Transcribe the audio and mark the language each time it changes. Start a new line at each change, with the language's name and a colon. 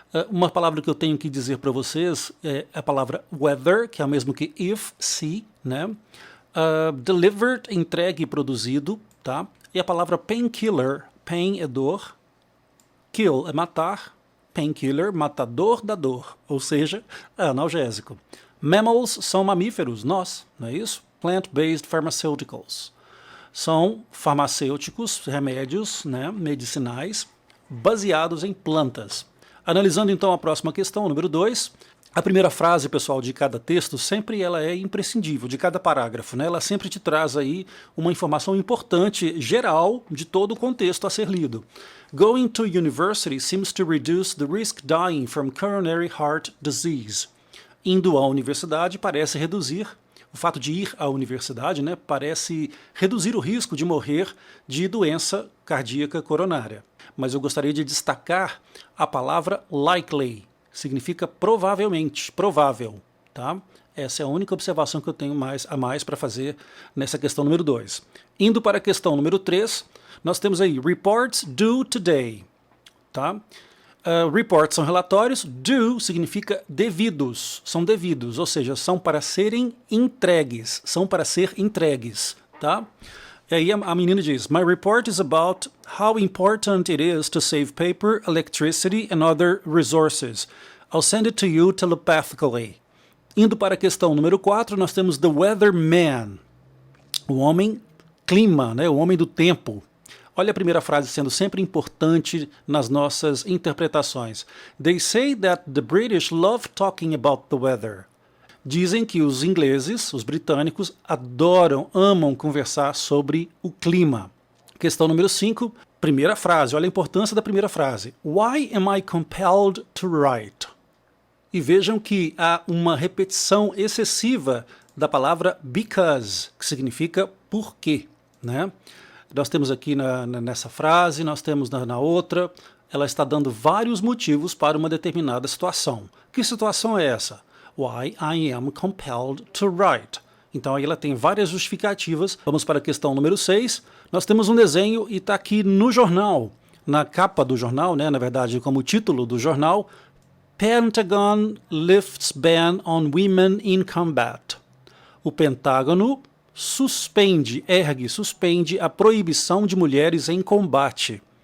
Portuguese: Uma palavra que eu tenho que dizer para vocês é a palavra whether, que é a mesma que if, se, né? Delivered, entregue, produzido, tá? E a palavra painkiller, pain é dor, kill é matar, painkiller, matador da dor, ou seja, analgésico. Mammals são mamíferos, nós, não é isso?
English: Plant-based pharmaceuticals.
Portuguese: São farmacêuticos, remédios, né, medicinais, baseados em plantas. Analisando então a próxima questão, número 2, a primeira frase, pessoal, de cada texto, sempre ela é imprescindível, de cada parágrafo, né? Ela sempre te traz aí uma informação importante, geral, de todo o contexto a ser lido.
English: Going to university seems to reduce the risk dying from coronary heart disease.
Portuguese: Indo à universidade parece reduzir, o fato de ir à universidade, né, parece reduzir o risco de morrer de doença cardíaca coronária. Mas eu gostaria de destacar a palavra likely, significa provavelmente, provável, tá? Essa é a única observação que eu tenho a mais para fazer nessa questão número 2. Indo para a questão número 3, nós temos aí
English: reports due today,
Portuguese: tá? Reports são relatórios, due significa devidos, são devidos, ou seja, são para serem entregues, são para ser entregues, tá? E aí a menina diz,
English: my report is about how important it is to save paper, electricity and other resources. I'll send it to you telepathically.
Portuguese: Indo para a questão número 4, nós temos the weatherman, o homem clima, né, o homem do tempo. Olha a primeira frase sendo sempre importante nas nossas interpretações.
English: They say that the British love talking about the weather.
Portuguese: Dizem que os ingleses, os britânicos, adoram, amam conversar sobre o clima. Questão número 5, primeira frase. Olha a importância da primeira frase.
English: Why am I compelled to write?
Portuguese: E vejam que há uma repetição excessiva da palavra because, que significa por quê, né? Nós temos aqui nessa frase, nós temos na outra, ela está dando vários motivos para uma determinada situação. Que situação é essa?
English: Why I am compelled to write.
Portuguese: Então aí ela tem várias justificativas. Vamos para a questão número 6. Nós temos um desenho e está aqui no jornal, na capa do jornal, né, na verdade como título do jornal,
English: Pentagon lifts ban on women in combat.
Portuguese: O Pentágono suspende a proibição de mulheres em combate.